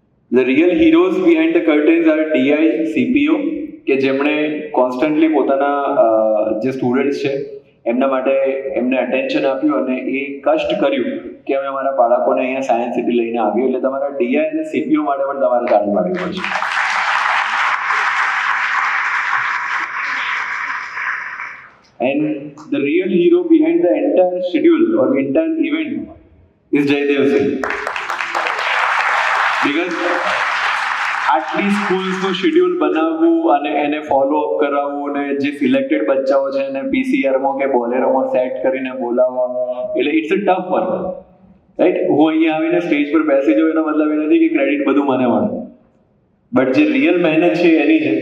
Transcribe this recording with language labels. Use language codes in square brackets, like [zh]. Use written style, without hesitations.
[en] the real heroes behind the curtains are [gu] D I, CPO, કે જેમણે constantly પોતાના જે સ્ટુડન્ટ્સ છે એમના માટે એમને અટેન્શન આપ્યું અને એ કષ્ટ કર્યું કે અમે અમારા બાળકોને અહીંયા સાયન્સ સિટી લઈને આવ્યું. એટલે તમારા ડીઆઈ અને સીપીઓ માટે પણ તમારે તાળી પાડવી પડશે. [en] And the real hero behind the entire schedule or entire event is Jaydev Singh. [gu] Because આટલી સ્કૂલ્સનું શેડ્યુલ બનાવવું અને એને ફોલો અપ કરાવવું અને જે સિલેક્ટેડ બચ્ચાઓ છે એને પીસીઆરમાં કે બોલેરોમાં સેટ કરીને બોલાવવા, એટલે [en] It's a tough work, right. [gu] હું અહીંયા આવીને સ્ટેજ પર બેસી જાઉં એનો મતલબ એ નથી કે ક્રેડિટ બધું મને મળે, બટ જે રિયલ મહેનત છે એની છે.